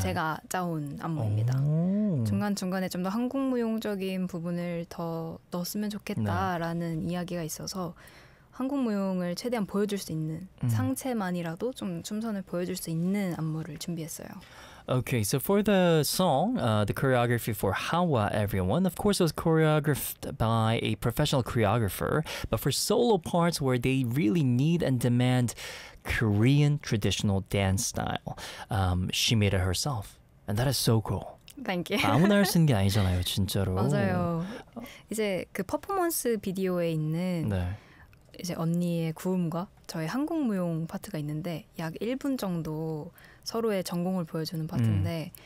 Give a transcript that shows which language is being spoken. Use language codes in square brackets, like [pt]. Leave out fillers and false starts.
[ko] 제가 짜온 안무입니다. 중간 중간에 좀 더 한국 무용적인 부분을 더 넣었으면 좋겠다라는 네. 이야기가 있어서 한국 무용을 최대한 보여줄 수 있는 상체만이라도 좀 춤선을 보여줄 수 있는 안무를 준비했어요. [en] Okay, so for the song, the choreography for Hawa, everyone, of course, it was choreographed by a professional choreographer. But for solo parts where they really need and demand Korean traditional dance style, she made it herself. And that is so cool. Thank you. [ko] 아무나 할 수 있는 게 아니잖아요, 진짜로. 맞아요. 이제 그 퍼포먼스 비디오에 있는 네. 이제 언니의 구음과 저의 한국 무용 파트가 있는데 약 1분 정도 서로의 전공을 보여주는 파트인데